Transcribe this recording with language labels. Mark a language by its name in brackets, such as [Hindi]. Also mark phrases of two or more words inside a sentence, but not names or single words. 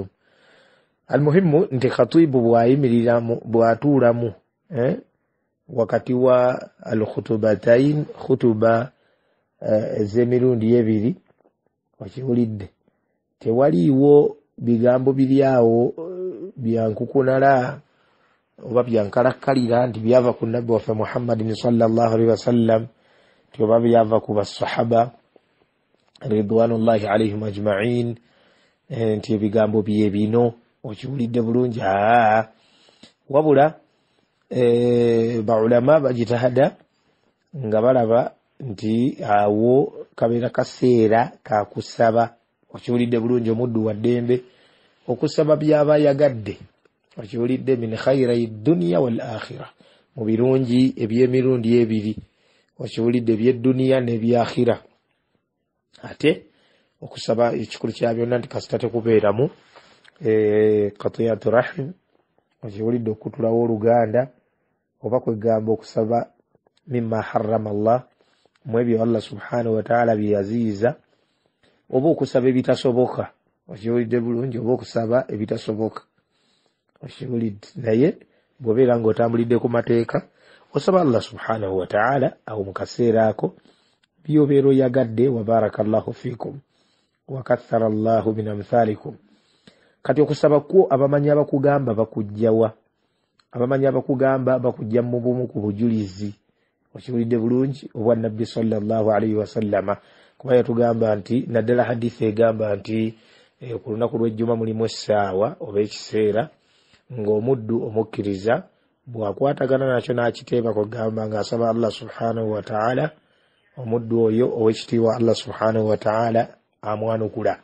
[Ganda] Almuhimu nti khatibu bw'ayimiriramu bw'atuulamu wakati wa al-khutubatain, khutuba ez'emirundi ebiri, okiwulidde tewaliiwo bigambo biryawo byankukunala oba byankalakkalira nti byava ku nabbi waffe Muhammadin [Arabic] صلى الله عليه وسلم [Ganda] ti oba byava ku basahaba [Arabic] رضوان الله عليهم أجمعين [Ganda] nti ebigambo bye bino. Okiwulidde bulungi. Wabula baulama bajitahada nga balaba nti awo kabeera kaseera kakusaba, okiwulidde bulungi, omuddu wa ddembe okusaba byaba yagadde, okiwulidde, [Arabic] من خير دنيا والآخرة, [Ganda] mu birungi eby'emirundi ebiri okiwulidde eby'edduniya n'ebyakhira. Ate okusaba ekikulu kya byonna nti kasita tekubeeramu [Arabic] قطيعة رحم, [Ganda] okiwulidde okutulawo oluganda oba kwegamba okusaba [Arabic] مما حرم الله, [Ganda] mu ebyo Allah [Arabic] سبحانه وتعالى [Ganda] bye yaziyiza, oba okusaba ebitasoboka, okiwulidde bulungi, oba okusaba ebitasoboka, okiwulidde. Naye bw'obeera ng'otambulidde ku mateeka osaba Allah [Arabic] سبحانه وتعالى, [Ganda] awo mu kaseera ako byobeera oyagadde. [Arabic] وبارك الله فيكم وكثر الله من أمثالكم. [Ganda] Kati okusaba kwo abamanyi abakugamba bakujjawa? Abamanyi abakugamba bakujja mu bumu ku bujulizi, okiwulidde bulungi, obwa Nabbi [Arabic] صلى الله عليه وسلم, [Ganda] kuba yatugamba nti naddala hadithi egamba nti ku lunaku lw'ejjuma mulimu essaawa oba ekiseera ng'omuddu omukkiriza bw'akwatagana nakyo n'akiteeba kugamba ng'asaba Allah [Arabic] سبحانه وتعالى, [Ganda] omuddu oyo ow'ekitiibwa Allah [Arabic] سبحانه وتعالى [Ganda] amwanukula.